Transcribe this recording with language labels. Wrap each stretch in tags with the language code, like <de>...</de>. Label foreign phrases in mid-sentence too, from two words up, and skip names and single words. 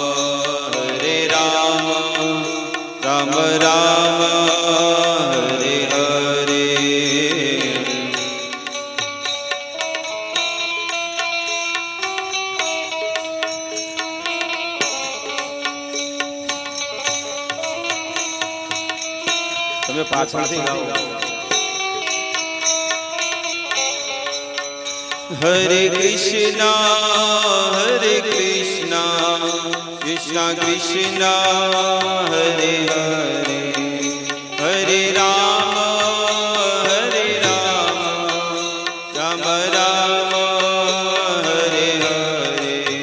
<sa>राम राम, हरे हरे.</sa> <gu>તમે પાછળથી ગાઓ.</gu> <sa>हरे कृष्ण, कृष्ण कृष्ण, हरे हरे, हरे राम, राम राम, हरे हरे.</sa>